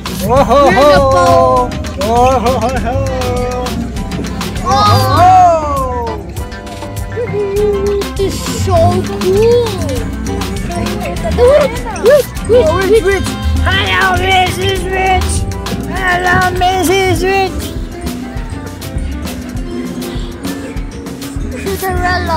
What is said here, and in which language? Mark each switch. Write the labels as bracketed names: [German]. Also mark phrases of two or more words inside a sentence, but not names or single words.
[English] Whoa ho ho! Whoa ho ho ho! Whoa ho ho! This is so cool! Rich! Hello, Mrs. Rich! Hello, Mrs. Rich! Cinderella!